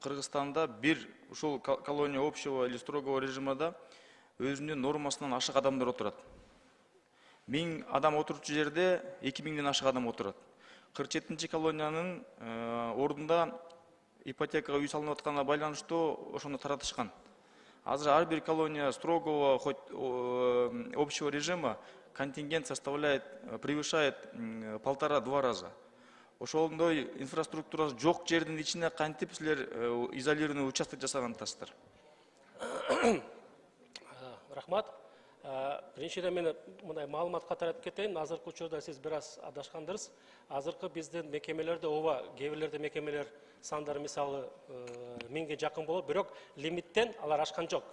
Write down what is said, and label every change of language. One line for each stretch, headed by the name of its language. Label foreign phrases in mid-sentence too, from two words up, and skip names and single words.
Kyrgyz: Кыргызстанда бир ушул колония
Russian: общего или строгого режимда
Kyrgyz: өзүнүн нормасынан ашык адамдар отурат. 1000 адам отурчу жерде 2000ден ашык адам отурат. 47-нчи колониянын ордунда ипотекага үй салынып атканына байланыштуу ошону таратышкан. Азыр ар бир колония
Russian: строгого общего режима контингент превышает 1,5-2 раза.
Kyrgyz: Ошондой инфраструктурасы жок жердин ичине кантип силер
Russian: изолированный участок
Kyrgyz: жасагансыздар? Рахмат. Биринчиден мен мындай маалыматка таратып кетейин. Азыркы учурда сиз бир аз адашкандырсыз. Азыркы биздин мекемелерде ооба, кээ бирлерде мекемелер сандары мисалы 1000ге жакын болот, бирок лимиттен алар ашкан жок.